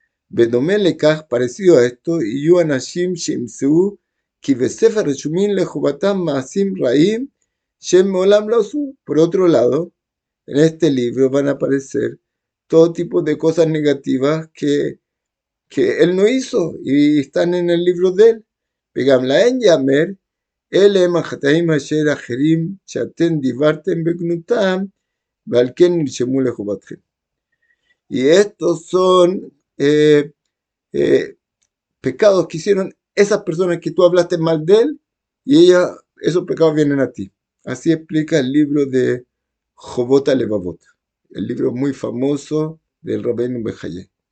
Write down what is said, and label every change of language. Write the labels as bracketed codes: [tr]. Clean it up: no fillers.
[he] בדומה לכך, [es] parecido a esto, [he] יהיו אנשים שימצאו כי בספר רשומים לחובתם מעשים רעים שהם מעולם לא עשו. [es] Por otro lado, en este libro van a aparecer todo tipo de cosas negativas que él no hizo y están en el libro de él. [he] וגם להם יאמר, אלה הם החטאים אשר אחרים שאתם דיברתם בגנותם ועל כן נרשמו לחובתכם. [es] Y estos son pecados que hicieron esas personas que tú hablaste mal de él, y esos pecados vienen a ti. Así explica el libro de Jobot Alevavot, el libro muy famoso del Rabbeinu Bejaye.